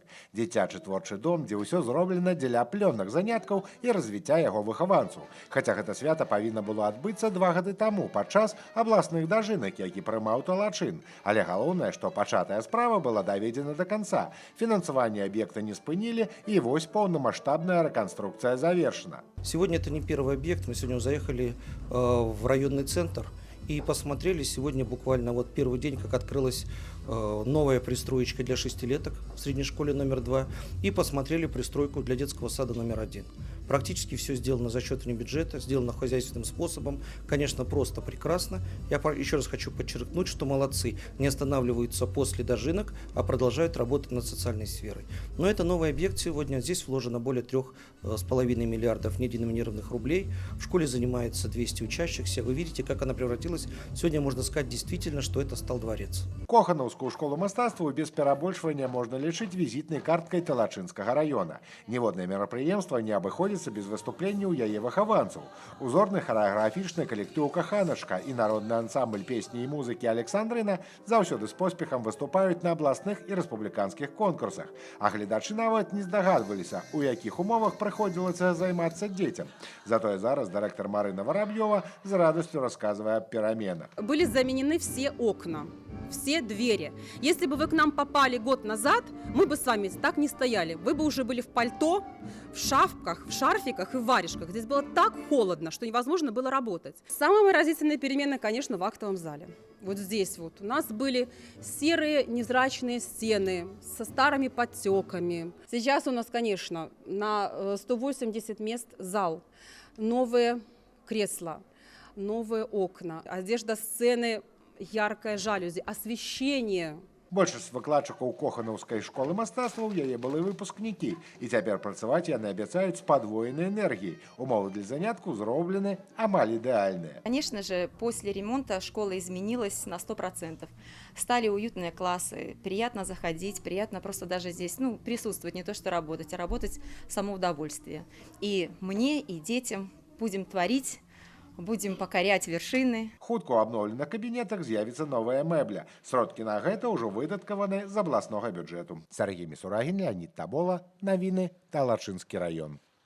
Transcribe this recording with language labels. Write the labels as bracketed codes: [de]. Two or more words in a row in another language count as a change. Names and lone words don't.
[be] Дзіцячы творчы дом, дзе ўсё зроблена дзеля плённых заняткаў і развіцця яго выхаванцаў. Хаця гэта свята павінна было адбыцца 2 гады таму падчас абласных дажынак, які прымаў Талачын. Але галоўнае, што пачатая справа была даведзена да канца. Фінансаванне аб'екта не спынілі, і вось поўнамаштабная рэканструкцыя завершена. [ru] Сегодня это не первый объект. Мы сегодня заехали в районный центр и посмотрели сегодня буквально вот первый день, как открылась новая пристроечка для 6-леток в средней школе номер 2 и посмотрели пристройку для детского сада номер 1. Практически все сделано за счет бюджета, сделано хозяйственным способом. Конечно, просто прекрасно. Я еще раз хочу подчеркнуть, что молодцы, не останавливаются после дожинок, а продолжают работать над социальной сферой. Но это новый объект сегодня. Здесь вложено более 3,5 миллиардов неденоминированных рублей. В школе занимается 200 учащихся. Вы видите, как она превратилась. Сегодня можно сказать действительно, что это стал дворец. [be] Коханаўскую школу мастацтваў без перабольшвання можна лічыць візітнай карткай Талачынскага района. Ніводнае мерапрыемства не абыходзіцца без выступленняў яе выхаванцаў. Узорны харэаграфічны калектыў «Каханачка» і народны ансамбль песні і музыкі «Александрына» заўсёды з поспехам выступаюць на абласных і рэспубліканскіх конкурсах. А гледачы нават не здагадваліся, у якіх умовах прыходзілася займацца дзецям. Затое зараз дырэктар Марына Воробьева з радасцю расказвае аб пераменах. [ru] Были заменены все окна, все двери. Если бы вы к нам попали год назад, мы бы с вами так не стояли. Вы бы уже были в пальто, в шапках, в шарфиках и в варежках. Здесь было так холодно, что невозможно было работать. Самые выразительные перемены, конечно, в актовом зале. Вот здесь вот у нас были серые незрачные стены со старыми подтеками. Сейчас у нас, конечно, на 180 мест зал, новые кресла, новые окна, одежда сцены, яркая жалюзи, освещение. [be] Большасць выкладчыкаў Коханаўскай школы мастацтваў яе былі выпускнікі, і цяпер працаваць яны абяцаюць з падвоенай энергіяй. Умовы для заняткаў зроблены амаль ідэальныя. [ru] Конечно же, после ремонта школа изменилась на 100%. Стали уютные классы, приятно заходить, приятно просто даже здесь присутствовать, не то что работать, а работать само удовольствие. И мне, и детям будем творить, будем покорять вершины. [be] Хутка ў абноўленых кабінетах з'явіцца новая мэбля. Сродкі на гэта ўжо выдаткаваны з абласнога бюджэту. Сергей Мисурагин, Леонид Табола. Навіны. Талачынскі раён.